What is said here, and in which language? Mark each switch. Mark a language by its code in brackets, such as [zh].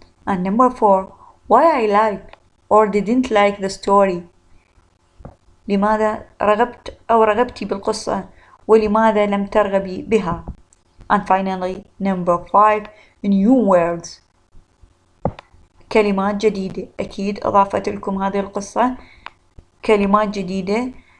[en] And number 4, why I like or didn't like the story. [ar] لماذا رغبت أو رغبتي بالقصة ولماذا لم ترغبي بها. [en] And finally, number 5, new words. [ar] كلمات جديدة. أكيد أضافت لكم هذه القصة كلمات جديدة.